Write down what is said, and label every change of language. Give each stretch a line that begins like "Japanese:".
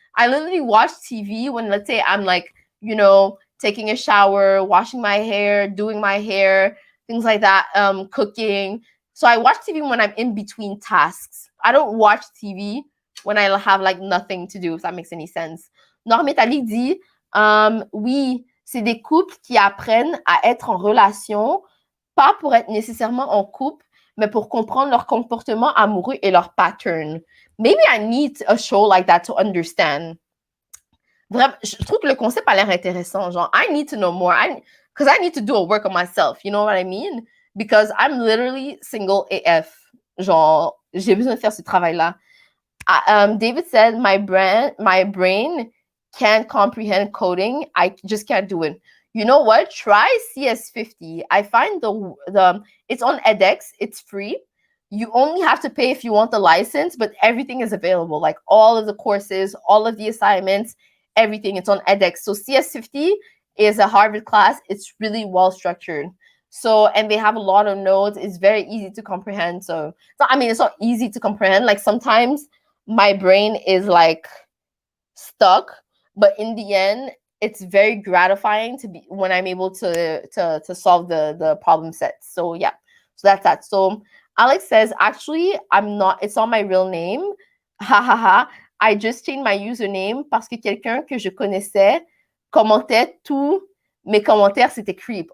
English: I literally watch TV when, let's say, I'm like, you know, taking a shower, washing my hair, doing my hair, things like that, cooking. So I watch TV when I'm in between tasks. I don't watch TV when I have like nothing to do, if that makes any sense.
French: Norme Itali dit, oui, c'est des couples qui apprennent à être en relation, pas pour être nécessairement en couple, mais pour comprendre leur comportement amoureux et leur pattern.
English: Maybe I need a show like that to understand.
French: Vraiment, je trouve que le concept a l'air intéressant.
English: Genre, I need to know more. Because I need to do a work on myself. You know what I mean? Because I'm literally single AF.
French: Genre, j'ai besoin de faire ce travail-là.
English: David said, my brain can't comprehend coding. I just can't do it. You know what? Try CS50. I find the it's on edX. It's free. You only have to pay if you want the license, but everything is available. Like all of the courses, all of the assignments, everything. It's on edX. So CS50 is a Harvard class. It's really well structured. So, and they have a lot of nodes. It's very easy to comprehend. So I mean, it's not easy to comprehend. Like sometimes my brain is like stuck, but in the end, it's very gratifying to be when I'm able to solve the problem sets. So yeah, so that's that. So Alex says, actually, I'm not, it's not my real name. Ha ha ha. I just changed my username
French: parce que quelqu'un que je connaissais commentait tous mes commentaires, c'était creep.